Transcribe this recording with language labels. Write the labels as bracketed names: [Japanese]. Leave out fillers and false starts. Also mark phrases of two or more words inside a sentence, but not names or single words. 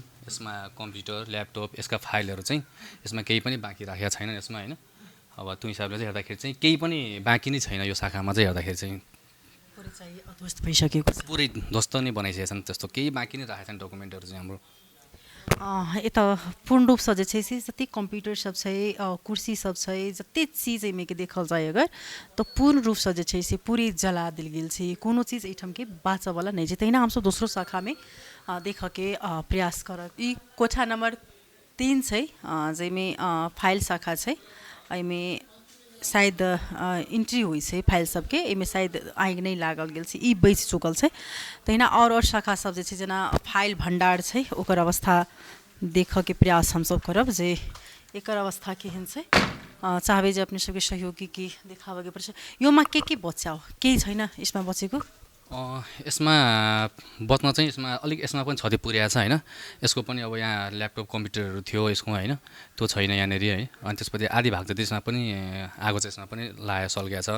[Nepali] यसमा कम्प्युटर, ल्यापटप, यसका फाइलहरू चाहिँ यसमा केही पनि बाँकी राखेका छैनन् यसमा होइन। अब त्यो हिसाबले चाहिँ हेर्दाखेरि चाहिँ केही पनि बाँकी नै छैन यो शाखामा चाहिँ हेर्दाखेरि चाहिँ पुरै चाहिँ ध्वस्त भइसकेको छ। पुरै ध्वस्त नै बनाइसकेका छन्, त्यस्तो केही बाँकी नै राखेका छन् डकुमेन्टहरू चाहिँ हाम्रो। [Maithili] यता पूर्ण रूप से जे छै से जति कंप्यूटर सब छै, कुर्सी सब छै, जते चीज एहिमे के देखल जाए अगर तो पूर्ण रूप से जे छै से पूरी जला दिल गेल छै। कोनो चीज एहिठाम के बाँचऽ वाला नहीं छै। तहिना हम सब दोसरो शाखा में देख के प्रयास करब। ई कोठा नंबर 3 छै जेमे फाइल शाखा छै। एहिमे शायद एंट्री हुई छै फाइल सबके, एहिमे शायद आगि नहीं लागल गेल छै, ई बचि चुकल छै। तहिना और शाखा सब जे छै जेना फाइल भंडार छै, ओकर अवस्था देखऽ के प्रयास हम सब करब जे एकर अवस्था केहन छै। चाहबै जे अपने सबके सहयोगी के देखाबऽ के पर्छ। [Nepali] योमा के बचाओ केही छैन यसमा बचेको? यसमा बच्न चाहिँ यसमा पनि क्षति पुर्याएको छ होइन। यसको पनि अब यहाँ ल्यापटप कम्प्युटरहरू थियो यसको होइन, त्यो छैन यहाँनिर है। अनि त्यसपछि आधी भाग जति यसमा पनि आगो चाहिँ यसमा पनि लाग्यो, सल्किएको छ।